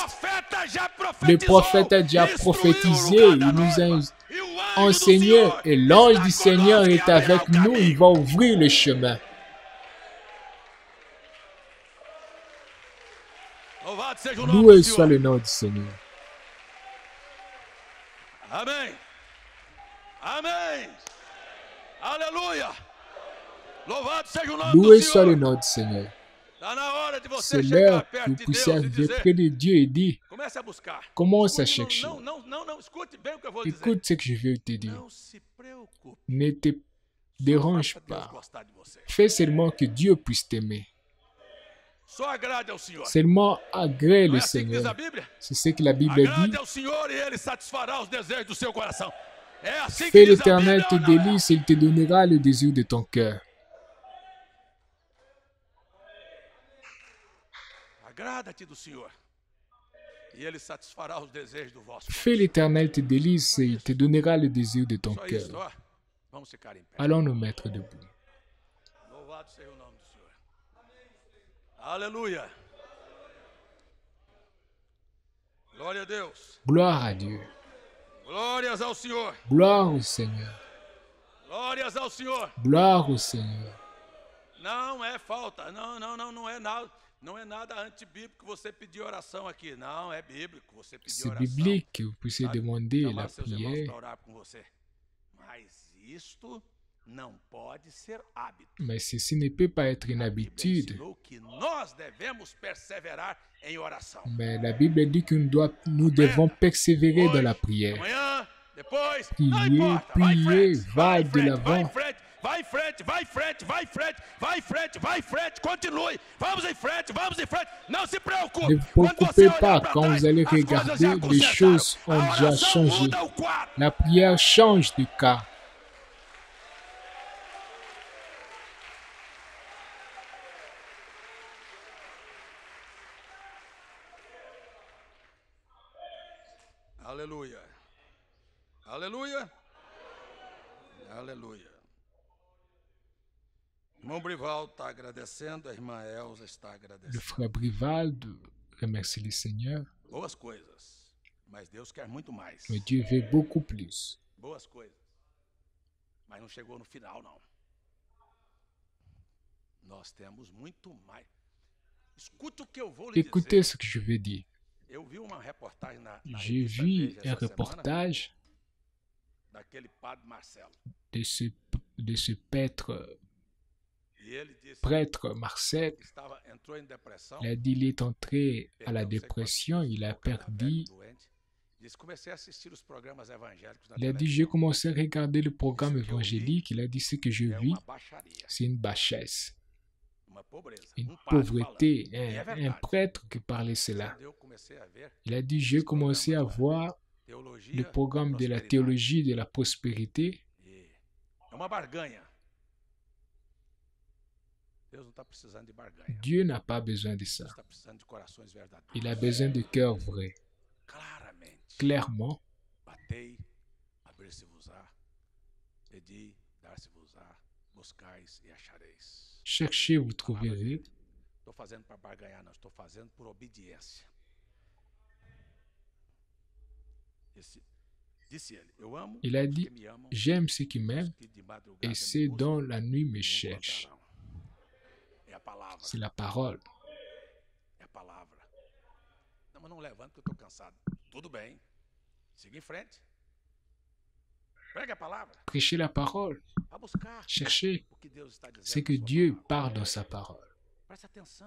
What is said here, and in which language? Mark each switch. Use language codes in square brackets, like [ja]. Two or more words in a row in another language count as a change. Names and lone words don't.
[fr] Le prophète a déjà prophétisé, il nous a enseigné, et l'ange du Seigneur est avec nous, il va ouvrir le chemin. Loué soit le nom du Seigneur. [pt] Amen. Amém. Aleluia. Louvado seja o nome [fr] Loué [pt] do [fr] soit le [pt] Senhor. [fr] nom du Seigneur. [pt] Está na hora de [fr] C'est [pt] você chegar [fr] l'heure que [pt] perto [fr] vous [pt] de [fr] puissiez [pt] Deus e [fr] arriver [pt] dizer, [fr] près de Dieu et dire, [pt] comece a buscar. [fr] commence à [pt] Escute, [fr] chercher. [pt] não, escute bem o que eu vou dizer. [fr] Écoute ce que je vais te dire. [pt] Não se preocupe. [fr] Ne te [pt] Só [fr] dérange [pt] faça Deus [fr] pas. [pt] gostar de você. [fr] Fais seulement que Dieu puisse t'aimer. [pt] Só agrade ao Senhor. [fr] Seulement agrée [pt] Não [fr] le [pt] é assim que diz a [fr] Seigneur. [pt] Bíblia? [fr] C'est ce que la Bible [pt] Agrade [fr] dit. [pt] ao Senhor e Ele satisfará os desejos do seu coração. É assim que [fr] Fais [pt] diz a [fr] l'Éternel [pt] Bíblia [fr] tes [pt] ou não é? [fr] délices et il te donnera le désir de ton cœur. [pt] Agrada-te do Senhor e Ele satisfará os desejos do vosso [fr] Fais [pt] coração. [fr] l'Éternel tes délices et il te donnera le désir de ton [pt] Só isso, [fr] cœur. [pt] ó. Vamos ficar em pé. [fr] Allons nous mettre debout. [pt] Louvado seja o nome do Senhor. Aleluia. Glória a Deus. [fr] Gloire à Dieu. [pt] Glórias ao Senhor. [fr] Gloire au Seigneur. [pt] Glórias ao Senhor. [fr] Gloire au Seigneur. [pt] Não é falta. Não é nada. Não é nada antibíblico você pedir oração aqui. Não, é bíblico você pedir [fr] C'est [pt] oração. [fr] biblique que vous puissiez [pt] Sabe? [fr] demander [pt] Chamar [fr] la [pt] seus irmãos [fr] prière, [pt] para orar com você. Mas isto não pode ser hábito. [fr] mais ceci ne peut pas être une [pt] A Bíblia [fr] habitude. [pt] ensinou que nós devemos perseverar em oração. [fr] Mais la Bible dit que nous devons persévérer dans la [pt] Hoje, [fr] prière. [pt] amanhã, depois, [fr] Prier, [pt] não importa. [fr] prier, [pt] Vai vai em [fr] de [pt] frente, [fr] l'avant. [pt] vai em frente, vai em frente, vai em frente, vai em frente, vai em frente, continue. Vamos em frente, vamos em frente. Não se preocupe. [fr] Ne vous [pt] Quando você [fr] préoccupez [pt] olhar [fr] pas [pt] para [fr] quand [pt] trás, [fr] vous allez [pt] as coisas já [fr] regarder, les [pt] consertaram. [fr] choses [pt] A [fr] ont déjà [pt] oração [fr] changé. [pt] muda o quadro. [fr] La prière change de cas. [pt] Aleluia. Aleluia. Aleluia. Irmão Brival está agradecendo, a irmã Elza está [fr] Le [pt] agradecendo. [fr] frère Brivalde remercie le Seigneur, [pt] Boas coisas, mas Deus quer muito mais. [fr] mais Dieu veut beaucoup plus. [pt] Boas coisas, mas não chegou no final, não. Nós temos muito mais. Escuta o que eu vou lhe [fr] Écoutez [pt] dizer. [fr] ce que je veux dire. [pt] Eu vi uma reportagem na [fr] J'ai [pt] revista [fr] vu [pt] Veja [fr] un [pt] essa semana [fr] reportage [pt] daquele padre Marcelo. [fr] de ce [pt] E ele disse [fr] prêtre Marcel. [pt] que entrou em depressão. [fr] Il a dit il est entré à la [pt] Perdeu não sei [fr] dépression, [pt] quantos [fr] il a [pt] quilos, ficou cada [fr] perdu. [pt] velho, doente. Disse, comecei a assistir os programas evangélicos na [fr] Il a dit, [pt] televisão. [fr] j'ai commencé à regarder le programme [pt] Ce que eu vi [fr] évangélique. Il a dit, ce que je [pt] É [fr] vis, [pt] uma baixaria, [fr] c'est une bassesse, [pt] uma pobreza. [fr] une [pt] Padre [fr] pauvreté. [pt] falando. E é [fr] Un [pt] verdade. [fr] prêtre qui parlait cela. [pt] Quando eu comecei a ver [fr] Il a dit, j'ai commencé à voir [pt] teologia, [fr] le programme de la [pt] prosperidade. [fr] théologie de la prospérité. [pt] E é uma barganha. Deus não está precisando de barganha. [fr] Dieu n'a pas besoin de ça. [pt] Deus está precisando de corações verdadeiros. [fr] Il a besoin de cœurs vrais. [pt] Claramente. [fr] Clairement, [pt] Batei, abrir-se-vos-á. Pedi, dar-se-vos-á. Buscais e achareis. [fr] cherchez, vous trouverez. [pt] Estou fazendo para barganhar, não. Estou fazendo por obediência. Disse ele, eu amo [fr] Il a [pt] os [fr] dit, [pt] que me amam, [fr] j'aime ceux qui m'aiment, [pt] que de madrugada [fr] et [pt] me [fr] ceux [pt] buscam, [fr] dont la nuit me [pt] me [fr] cherchent. [pt] encontrarão. É a palavra, [fr] C'est la parole. [pt] é a palavra. Não, mas não levanto que eu estou cansado. Tudo bem, siga em frente. Pregue a palavra, [fr] Prêchez la parole. [pt] vá buscar [fr] Cherchez [pt] o que Deus está dizendo. [fr] ce que [pt] na sua [fr] Dieu [pt] palavra. [fr] parle dans sa parole. [pt] Preste atenção,